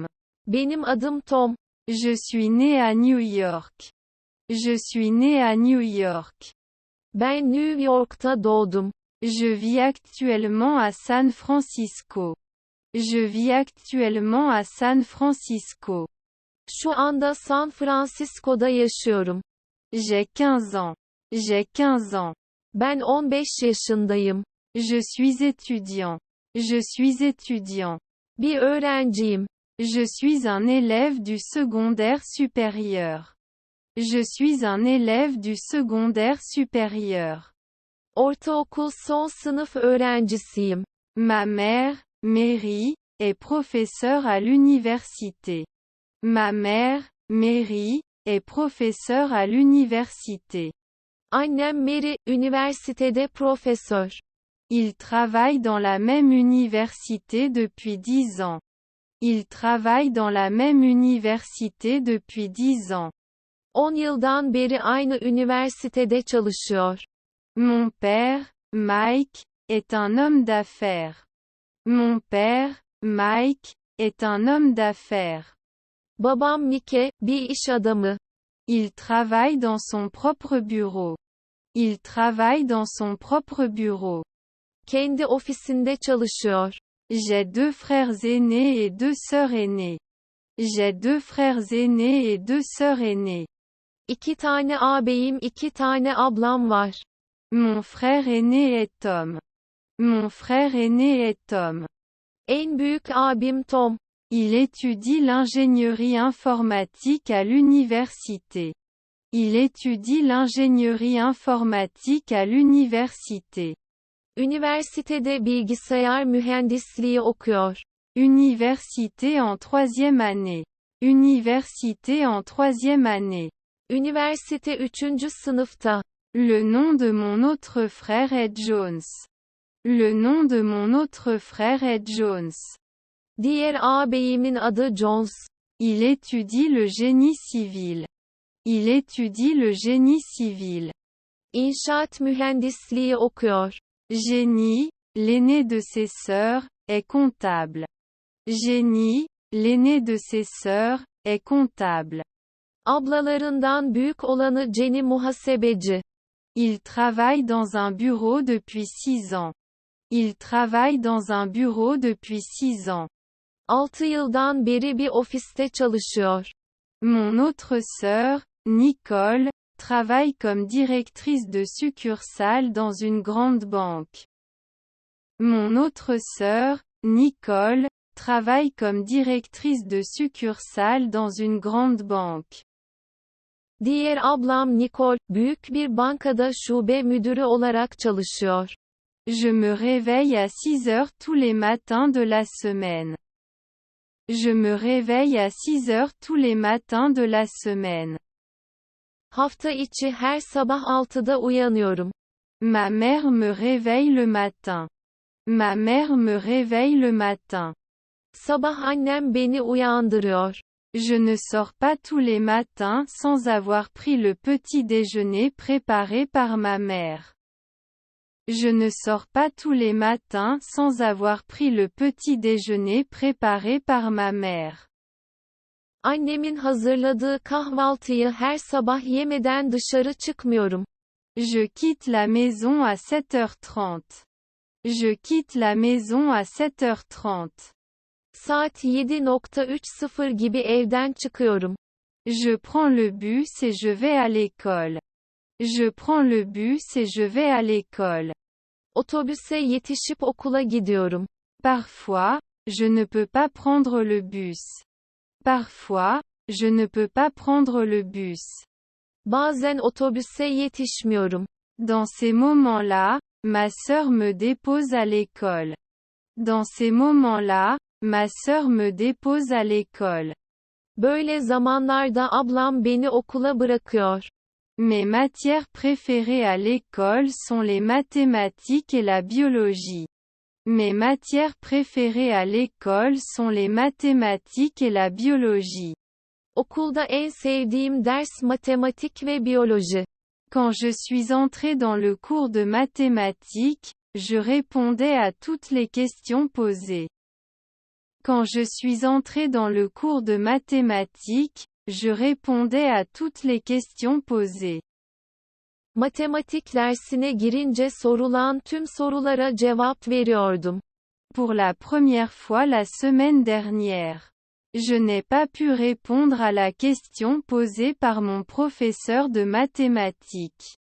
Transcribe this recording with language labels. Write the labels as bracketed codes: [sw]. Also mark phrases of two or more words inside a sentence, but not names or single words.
[tr] Benim adım Tom. [fr] Je suis né à New York. Je suis né à New York. [tr] Ben New York'ta doğdum. [fr] Je vis actuellement à San Francisco. Je vis actuellement à San Francisco. [tr] Şu anda San Francisco'da yaşıyorum. [fr] J'ai 15 ans. J'ai 15 ans. [tr] Ben 15 yaşındayım. [fr] Je suis étudiant. Je suis étudiant. [tr] Bir öğrenciyim. [fr] Je suis un élève du secondaire supérieur. Je suis un élève du secondaire supérieur. [tr] Ortaokul son sınıf öğrencisiyim. [fr] Ma mère, Mary, est professeure à l'université. Ma mère, Mary, est professeure à l'université. [tr] Annem Mary, üniversitede profesör. [fr] Il travaille dans la même université depuis 10 ans. Il travaille dans la même université depuis 10 ans. [tr] 10 yıldan beri aynı üniversitede çalışıyor. [fr] Mon père, Mike, est un homme d'affaires. Mon père, Mike, est un homme d'affaires. [tr] Babam Mike, bir iş adamı. [fr] Il travaille dans son propre bureau. Il travaille dans son propre bureau. [tr] Kendi ofisinde çalışıyor. [fr] J'ai 2 frères aînés et 2 sœurs aînées. J'ai 2 frères aînés et 2 sœurs aînées. [tr] 2 tane ağabeyim, 2 tane ablam var. [fr] Mon frère aîné est Tom. Mon frère aîné est Tom. [tr] En büyük abim Tom. [fr] Il étudie l'ingénierie informatique à l'université. Il étudie l'ingénierie informatique à l'université. [tr] Üniversitede bilgisayar mühendisliği okuyor. [fr] Université en 3e année. Université en 3e année. [tr] Üniversite 3. sınıfta. [fr] Le nom de mon autre frère est Jones. Le nom de mon autre frère est Jones. [tr] Diğer ağabeyimin adı Jones. [fr] Il étudie le génie civil. Il étudie le génie civil. [tr] İnşaat mühendisliği okuyor. [fr] Jenny, l'aîné de ses sœurs, est comptable. Jenny, l'aîné de ses sœurs, est comptable. [tr] Ablalarından büyük olanı Jenny muhasebeci. [fr] Il travaille dans un bureau depuis 6 ans. Il travaille dans un bureau depuis 6 ans. [tr] 6 yıldan beri bir ofiste çalışıyor. [fr] Mon autre sœur, Nicole, travaille comme directrice de succursale dans une grande banque. Mon autre sœur, Nicole, travaille comme directrice de succursale dans une grande banque. [tr] Diğer ablam Nicole, büyük bir bankada şube müdürü olarak çalışıyor. [fr] Je me réveille à 6 heures tous les matins de la semaine. Je me réveille à 6 heures tous les matins de la semaine. [tr] Hafta içi her sabah 6'da uyanıyorum. [fr] Ma mère me réveille le matin. Ma mère me réveille le matin. [tr] Sabah annem beni uyandırıyor. [fr] Je ne sors pas tous les matins sans avoir pris le petit déjeuner préparé par ma mère. Je ne sors pas tous les matins sans avoir pris le petit déjeuner préparé par ma mère. [tr] Annemin hazırladığı kahvaltıyı her sabah yemeden dışarı çıkmıyorum. [fr] Je quitte la maison à 7h30. Je quitte la maison à 7h30. [tr] Saat 7.30 gibi evden çıkıyorum. [fr] Je prends le bus et je vais à l'école. Je prends le bus et je vais à l'école. [tr] Otobüse yetişip okula gidiyorum. [fr] Parfois, je ne peux pas prendre le bus. Parfois, je ne peux pas prendre le bus. [tr] Bazen otobüse yetişmiyorum. [fr] Dans ces moments-là, ma sœur me dépose à l'école. Dans ces moments-là, ma sœur me dépose à l'école. [tr] Böyle zamanlarda ablam beni okula bırakıyor. [fr] Mes matières préférées à l'école sont les mathématiques et la biologie. Mes matières préférées à l'école sont les mathématiques et la biologie. [tr] Okulda en sevdiğim ders matematik ve biyoloji. [fr] Quand je suis entrée dans le cours de mathématiques, je répondais à toutes les questions posées. Quand je suis entré dans le cours de mathématiques, je répondais à toutes les questions posées. [tr] Matematik dersine girince sorulan tüm sorulara cevap veriyordum. [fr] Pour la première fois la semaine dernière. Je n'ai pas pu répondre à la question posée par mon professeur de mathématiques.